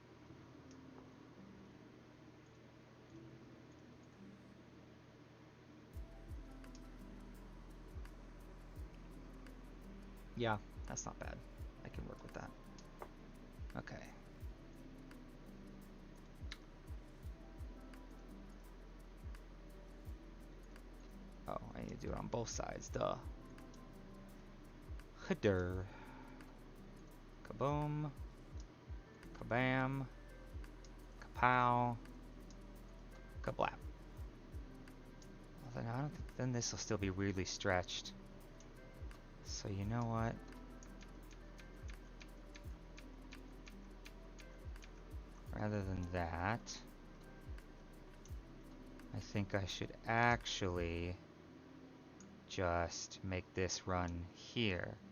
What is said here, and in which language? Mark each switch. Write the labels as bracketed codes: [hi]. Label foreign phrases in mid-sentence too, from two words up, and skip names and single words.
[en] Yeah, that's not bad. I can work with that. Okay. Oh, I need to do it on both sides, duh. Header. Kaboom. Kabam. Kapow. Kablap. Well, then I don't think then this will still be weirdly stretched. So you know what? Rather than that, I think I should actually just make this run here.